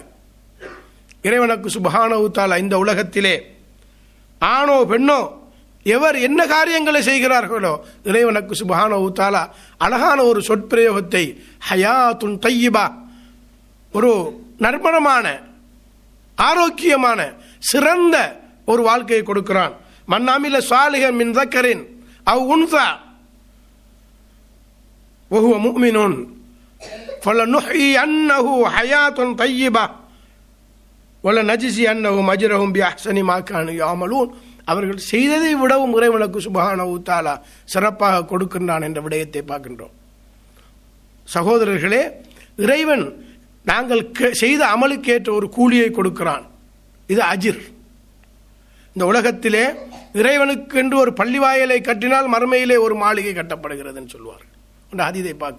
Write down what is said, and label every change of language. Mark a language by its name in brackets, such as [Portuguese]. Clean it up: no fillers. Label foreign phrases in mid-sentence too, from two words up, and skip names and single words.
[Tamil] இறைவனுக்கு [Arabic] سبحانه تعالى [Tamil] இந்த உலகத்திலே ஆணோ பெண்ணோ எவர் என்ன காரியங்களை செய்கிறார்களோ இறைவனுக்கு [Arabic] سبحانه تعالى [Tamil] அழகான ஒரு சொற்பிரயோகத்தை [Arabic] حياةً طيبة, [Tamil] ஒரு நறுமணமான ஆரோக்கியமான சிறந்த ஒரு வாழ்க்கையை கொடுக்கிறான். [Arabic] من عمل صالحا من ذكرٍ أو أنثى وهو مؤمن فلنحيينه حياة طيبة وَلَنَجْزِيَنَّهُمْ أَجْرَهُمْ بِأَحْسَنِ مَا كَانُوا يَعْمَلُونَ, [Tamil] அவர்கள் செய்ததை விடவும் இறைவனுக்கு [Arabic] سبحانه تعالى [Tamil] சிறப்பாக கொடுக்கின்றான் என்ற விடயத்தை பார்க்கின்றோம். சகோதரர்களே, இறைவன் நாங்கள் செய்த அமலுக்கேற்ற ஒரு கூலியை கொடுக்கிறான். இது அஜிர். இந்த உலகத்திலே இறைவனுக்கு என்று ஒரு பள்ளி வாயலை கட்டினால் மறுமையிலே ஒரு மாளிகை கட்டப்படுகிறது என்று சொல்வார்கள்.